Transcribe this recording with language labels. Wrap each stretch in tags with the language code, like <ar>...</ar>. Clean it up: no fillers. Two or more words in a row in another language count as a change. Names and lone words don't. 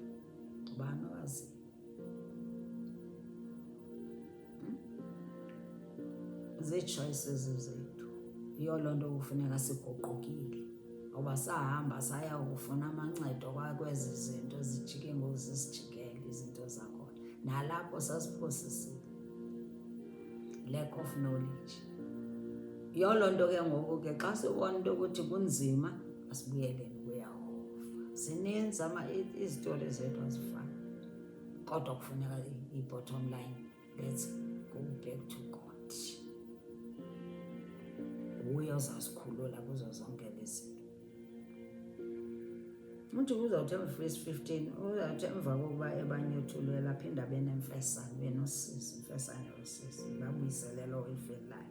<xh>Ubani owaziyo? Zii-choices zethu. Yiyo loo nto kufuneka siguqukile, ngoba sahamba saya kufuna amancedo kwezi zinto zijike ngozisijikele izinto zakhona, nalapho sasiphosisile.</xh> <en>Lack of knowledge.</en> <xh>Yiyo loo nto ke ngoku ke xa sibona into ukuthi kunzima, asibuyeleni kuYehova. Zininzi izitori zethu azifani, kodwa kufuneka i-bottom line,</xh> <en>let's go back to God.</en> <xh>Uye uzasikhulula kuzo zonke lezi zinto. Uthi uzawuthi verse 15, uzawuthi emva kokuba ebanyothulela aphinda benemfesane, benosizi, imfesane yosizi, babuyisele lo ifeni layo.</xh>